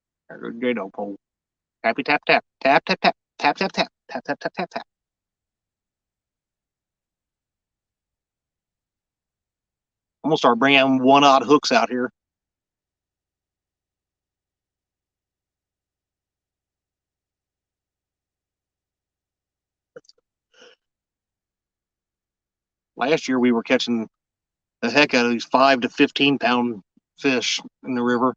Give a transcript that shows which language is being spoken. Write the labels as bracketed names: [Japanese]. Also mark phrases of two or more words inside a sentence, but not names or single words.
[English] There goes J-Do pole. Tappy tap tap. Tap tap tap. Tap tap tap. Tap tap tap tap tap. I'm gonna start bringing 1/0 hooks out here. Last year we were catching the heck out of these 5 to 15 pound fish in the river.